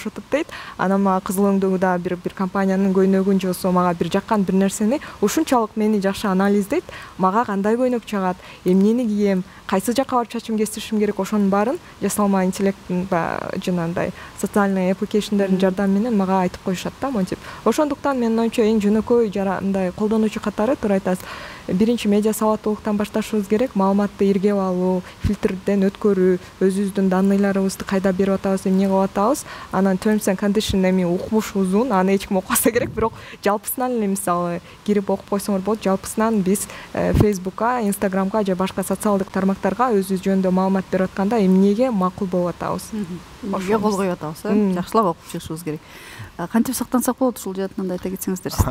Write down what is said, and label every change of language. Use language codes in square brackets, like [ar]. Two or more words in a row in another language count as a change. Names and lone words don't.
[ky] Анан мага кызыл өңдөгү да бир бир компаниянын көйнөгүн же болбосо мага бир жаккан бир нерсени ушунчалык мени жакшы анализдейт, мага кандай көйнөк чагат, эмнени кийем, кайсы жакка барып чачым кестиришим керек, ошонун баарын жасалма интеллекттин жанагындай социальный application'дердин жардамы менен мага айтып коюшат да, монтип. Ошондуктан менин оюмча эң жөнөкөй мындай колдонуучу катары туура айтасыз. Биринчи медиа сабаттуулуктан башташыбыз керек, маалыматты иргеп алуу, фильтрден өткөрүү, өзүбүздүн данныйларыбызды кайда берип атабыз, эмне кылып атабыз, анан [en] terms and condition [ky] эми укмуш узун, аны эч ким окубаса керек, бирок жалпысынан эле мисалы кирип окуп койсоңор болот. Жалпысынан биз Facebook'ка, Instagram'га же башка социалдык тармактарга өзүбүз жөнүндө маалымат берип атканда эмнеге макул болуп атабыз, эмнеге кол коюп атабыз, жакшылап окуп чыгышыбыз керек. Кантип сактансак болот ушул жаатынан да айта кетсеңиздер сиздер.